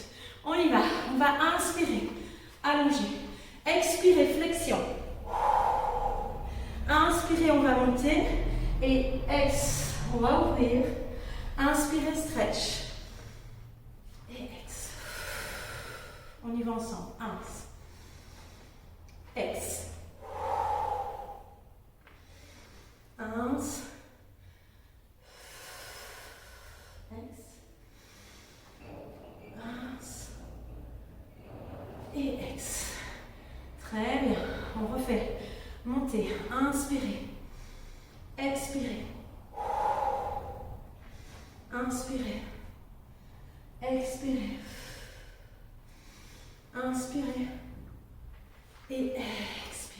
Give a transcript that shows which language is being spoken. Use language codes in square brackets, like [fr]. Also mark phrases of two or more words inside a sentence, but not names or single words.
[fr] On y va, on va inspirer, allonger, expirer, flexion. Inspirez, on va monter et ex, on va ouvrir. Inspirez, stretch. Et ex. On y va ensemble. 1. Ex. 1. Ex. 1. Et ex. Très bien. On refait. Montez. Inspirez. Expirez. Inspirez. Expirez. Inspirez. Et expirez.